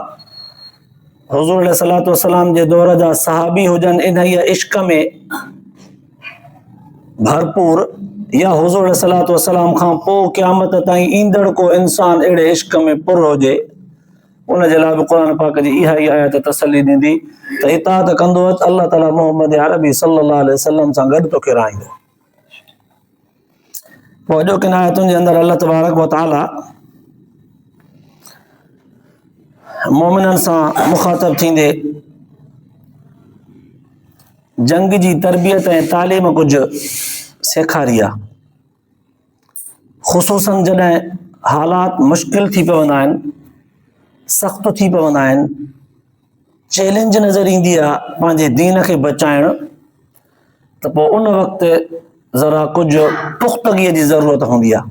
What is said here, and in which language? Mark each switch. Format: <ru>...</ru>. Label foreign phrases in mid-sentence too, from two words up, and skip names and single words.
<sd>हुज़ूर</sd> <ar>عليه الصلاة والسلام</ar> <sd>जे दौर जा सहाबी हुजनि इन इश्क में भरपूर, या हुज़ूर</sd> <ar>عليه الصلاة والسلام</ar> <sd>खां पोइ क़यामत ताईं ईंदड़ को इंसान अहिड़े इश्क में पुर हुजे, उन जे लाइ बि क़ुरान पाक जी इहा ई आयत तसली ॾींदी त इताअत कंदो त अल्लाह ताला मुहम्मद अरबी</sd> <ar>صلى الله عليه وسلم</ar> <sd>सां गॾु तोखे रहाईंदो। पोइ अॼोकिन आयतुनि जे अंदरि</sd> <ar>الله تبارك وتعالى</ar> <sd>मोमिननि सां मुख़ातब थींदे जंग जी तरबियत ऐं तालीम कुझु सेखारी आहे, ख़ुसूसन जॾहिं हालात मुश्किल थी पवंदा आहिनि, सख़्त थी पवंदा आहिनि, चैलेंज नज़र ईंदी आहे पंहिंजे दीन खे बचाइण, त पोइ उन वक़्तु ज़रा कुझु पुख़्तगीअ जी ज़रूरत हूंदी आहे।</sd>